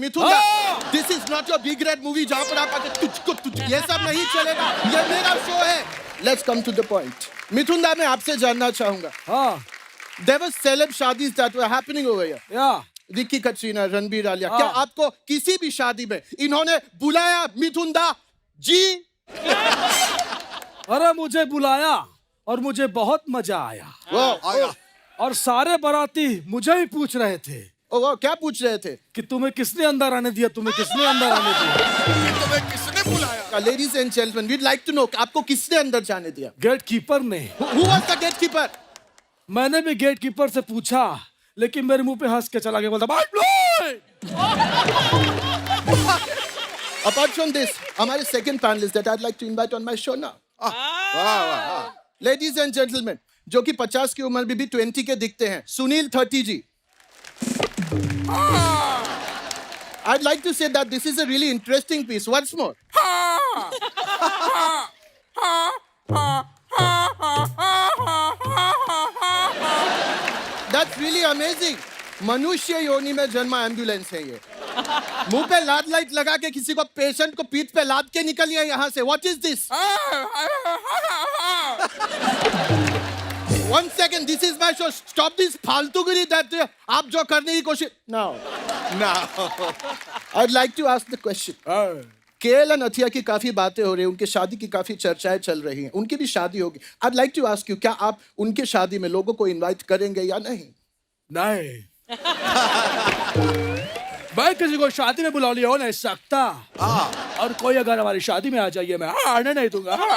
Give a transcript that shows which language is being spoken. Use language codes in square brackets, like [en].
[hi] Mithun Da, [en] this is not your big red movie [hi] जहाँ पर आप आके तुझको तुझ ये सब नहीं चलेगा। ये मेरा शो है। [en] Let's come to the point. [hi] Mithun Da, मैं आपसे जानना चाहूँगा। हाँ, [en] There were celeb shaadis that were happening over here. [hi] या विक्की कटरीना, रणबीर आलिया, क्या आपको किसी भी शादी में इन्होंने बुलाया मिथुन दा जी? अरे मुझे बुलाया और मुझे बहुत मजा आया। और सारे बाराती मुझे ही पूछ रहे थे। वो क्या पूछ रहे थे? कि तुम्हें किसने अंदर आने दिया, तुम्हें किसने अंदर आने दिया। तुम्हें किसने बुलाया? [en] Ladies and gentlemen, we'd like to know [hi] आपको किसने अंदर जाने दिया? गेट कीपर ने। [en] Who was the gatekeeper? [hi] मैंने भी गेट कीपर से पूछा, लेकिन मेरे मुंह पे हंस के चला गया, बोलता [en] Apart from this, [hi] हमारे [en] second panelist that I'd like to invite on my show now. [hi] Ladies and gentlemen, जो कि 50 की उम्र में भी 20 के दिखते हैं, सुनील 30 जी। [en] I'd like to say that this is a really interesting piece. Once more. That's really amazing. [hi] मनुष्य योनि में जन्मा एम्बुलेंस है ये। मुंह पे लाद लाइट लगा के किसी को पेशेंट को पीठ पे लाद के निकलिए यहाँ से। [en] What is this? One second, this is my show. Stop this [hi] फालतूगिरी [en] that [hi] आप जो करने की कोशिश। [en] Now, I'd like to ask the question. [hi] KL नथिया की काफी बातें हो रही हैं, उनके शादी की काफी चर्चाएं चल रही हैं, उनकी भी शादी होगी। [en] I'd like to ask you, [hi] क्या आप उनके शादी में लोगों को इनवाइट करेंगे या नहीं? नहीं। मैं किसी को शादी में बुला लिया हो नहीं सकता। और कोई अगर हमारी शादी में आ जाइए, मैं आने नहीं दूंगा।